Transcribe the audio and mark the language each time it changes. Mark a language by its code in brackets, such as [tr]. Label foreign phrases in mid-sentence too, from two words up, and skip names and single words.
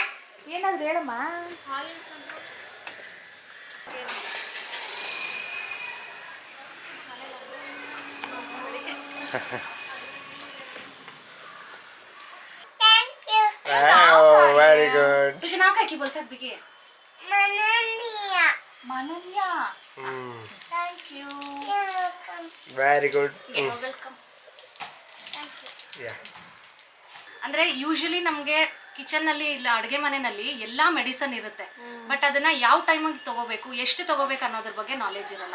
[kn] ಏನಾದ್ರು ಹೇಳಮ್ಮ. [en] very good. [mr] तुझे नाव काय की बोलतात बिगे? मननिया. मानन्या. [en] thank you. very good. ವೆಲ್ಕಮ್. ಯಾ. [kn] ಅಂದರೆ ಯೂಶಲಿ ನಮಗೆ ಕಿಚನ್ನಲ್ಲಿ ಇಲ್ಲ ಅಡುಗೆ ಮನೆಯಲ್ಲಿ ಎಲ್ಲ ಮೆಡಿಸನ್ ಇರುತ್ತೆ, ಬಟ್ ಅದನ್ನು ಯಾವ ಟೈಮಿಗೆ ತೊಗೋಬೇಕು, ಎಷ್ಟು ತೊಗೋಬೇಕು ಅನ್ನೋದ್ರ ಬಗ್ಗೆ ನಾಲೆಜ್ ಇರಲ್ಲ.